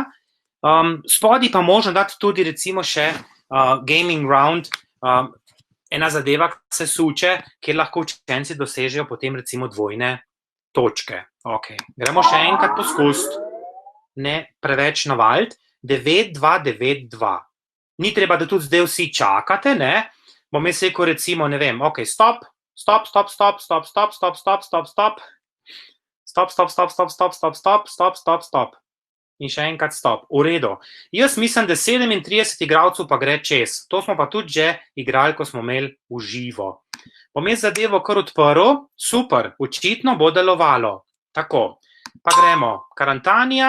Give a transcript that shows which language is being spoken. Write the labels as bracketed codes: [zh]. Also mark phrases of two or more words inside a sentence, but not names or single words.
[sl] Spodaj pa možno dati tudi recimo še [en] gaming round, [sl] ena zadeva, ki se suče, kjer lahko učenci dosežejo potem recimo dvojne točke. Ok, gremo še enkrat poskusiti, ne preveč navaliti. 9-2-9-2. Ni treba, da tudi zdaj vsi čakate, ne? Bom jaz rekel recimo, ne vem, ok, stop. Stop, stop, stop, stop, stop, stop, stop, stop, stop. Stop, stop, stop, stop, stop, stop, stop, stop, stop, stop. In še enkrat stop. V redu. Jaz mislim, da 37 igralcev pa gre čez. To smo pa tudi že igrali, ko smo imeli v živo. Bom jaz zadevo kar odprl. Super, očitno bo delovalo. Tako, pa gremo. Karantanija.